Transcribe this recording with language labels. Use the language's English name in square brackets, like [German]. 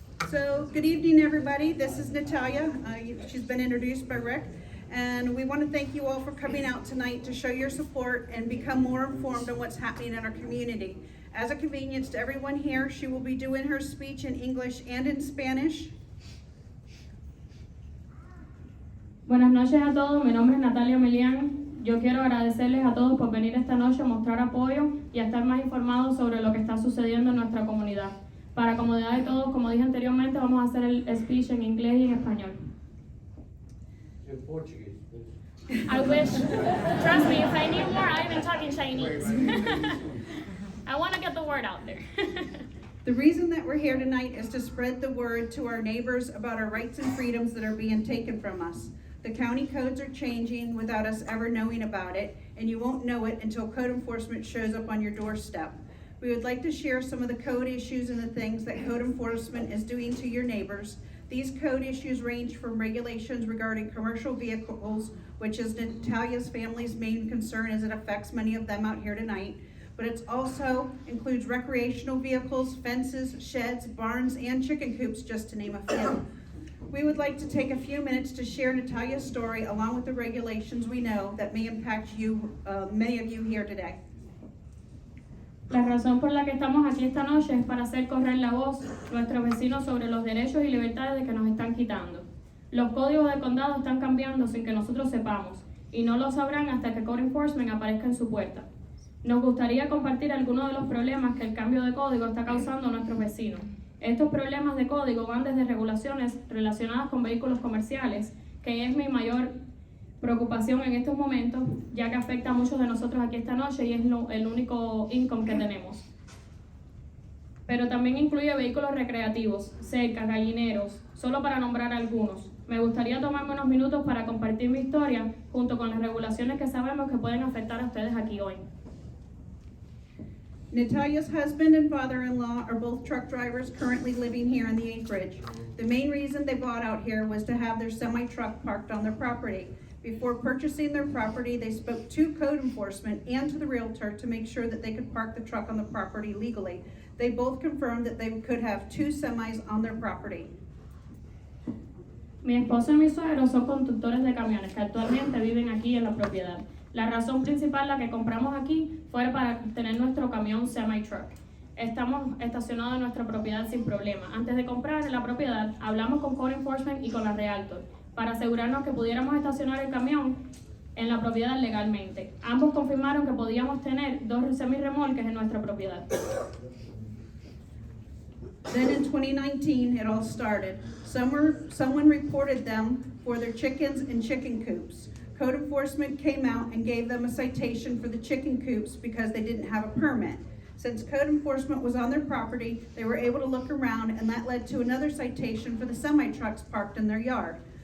[English] So, good evening, everybody. This is Natalia. She's been introduced by Rick. And we want to thank you all for coming out tonight to show your support and become more informed on what's happening in our community. As a convenience to everyone here, she will be doing her speech in English and in Spanish. [Spanish] Buenas noches a todos, mi nombre es Natalia Melian. Yo quiero agradecerles a todos por venir esta noche a mostrar apoyo y a estar más informados sobre lo que está sucediendo en nuestra comunidad. Para comodidad de todos, como dije anteriormente, vamos a hacer el speech en inglés y en español. [English] In Portuguese. I wish. Trust me, if I knew more, I've been talking Chinese. I want to get the word out there. The reason that we're here tonight is to spread the word to our neighbors about our rights and freedoms that are being taken from us. The county codes are changing without us ever knowing about it, and you won't know it until code enforcement shows up on your doorstep. We would like to share some of the code issues and the things that code enforcement is doing to your neighbors. These code issues range from regulations regarding commercial vehicles, which is Natalia's family's main concern as it affects many of them out here tonight, but it also includes recreational vehicles, fences, sheds, barns, and chicken coops, just to name a few. We would like to take a few minutes to share Natalia's story along with the regulations we know that may impact you, many of you here today. [Spanish] La razón por la que estamos aquí esta noche es para hacer correr la voz a nuestros vecinos sobre los derechos y libertades que nos están quitando. Los códigos de condado están cambiando sin que nosotros sepamos y no lo sabrán hasta que Code Enforcement aparezca en su puerta. Nos gustaría compartir algunos de los problemas que el cambio de código está causando a nuestros vecinos. Estos problemas de código van desde regulaciones relacionadas con vehículos comerciales, que es mi mayor preocupación en estos momentos, ya que afecta a muchos de nosotros aquí esta noche y es el único income que tenemos. Pero también incluye vehículos recreativos, cercas, gallineros, solo para nombrar algunos. Me gustaría tomarme unos minutos para compartir mi historia junto con las regulaciones que sabemos que pueden afectar a ustedes aquí hoy. [English] Natalia's husband and father-in-law are both truck drivers currently living here in the Acreage. The main reason they bought out here was to have their semi-truck parked on their property. Before purchasing their property, they spoke to code enforcement and to the realtor to make sure that they could park the truck on the property legally. They both confirmed that they could have 2 semis on their property. [Spanish] Mi esposo y mi suegro son conductores de camiones que actualmente viven aquí en la propiedad. La razón principal la que compramos aquí fue para tener nuestro camión semi-truck. Estamos estacionados en nuestra propiedad sin problema. Antes de comprar la propiedad, hablamos con Code Enforcement y con la Realtor para asegurarnos que pudiéramos estacionar el camión en la propiedad legalmente. Ambos confirmaron que podíamos tener 2 semirremolques en nuestra propiedad. [English] Then in 2019, it all started. Someone reported them for their chickens in chicken coops. Code enforcement came out and gave them a citation for the chicken coops because they didn't have a permit. Since code enforcement was on their property, they were able to look around, and that led to another citation for the semi-trucks parked in their yard.